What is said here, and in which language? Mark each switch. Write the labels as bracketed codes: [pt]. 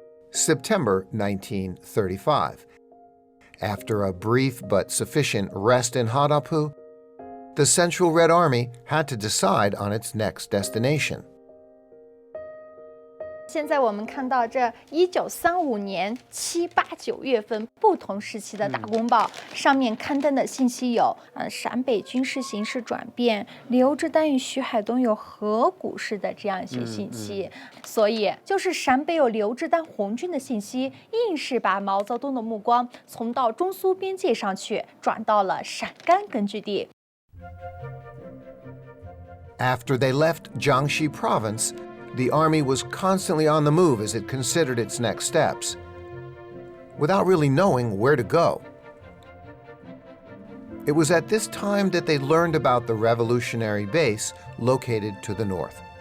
[en] September 1935. After a brief but sufficient rest in Hadapu, the Central Red Army had to decide on its next destination. [zh] 现在我们看到这1935年7、8、9月份不同时期的大公报，上面刊登的信息有：陕北军事形势转变，刘志丹与徐海东有河谷式的这样一些信息。所以，就是陕北有刘志丹红军的信息，硬是把毛泽东的目光从到中苏边界上去，转到了陕甘根据地。 [en] After they left Jiangxi province, the army was constantly on the move as it considered its next steps, without really knowing where to go. It was at this time that they learned about the revolutionary base located to the north.